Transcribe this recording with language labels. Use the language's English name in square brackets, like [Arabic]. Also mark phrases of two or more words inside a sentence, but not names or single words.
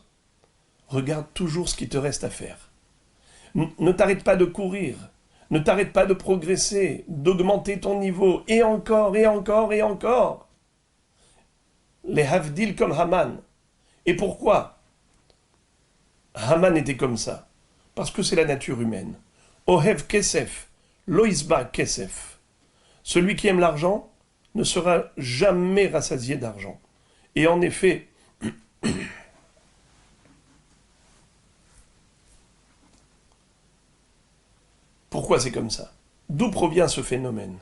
[French] Regarde toujours ce qui te reste à faire. Ne t'arrête pas de courir, ne t'arrête pas de progresser, d'augmenter ton niveau, et encore, et encore, et encore. Les Havdil comme Haman. Et pourquoi Haman était comme ça? Parce que c'est la nature humaine. [Hebrew] אוהב כסף לא ישבע כסף. [French] Celui qui aime l'argent ne sera jamais rassasié d'argent. Et en effet, pourquoi c'est comme ça? D'où provient ce phénomène?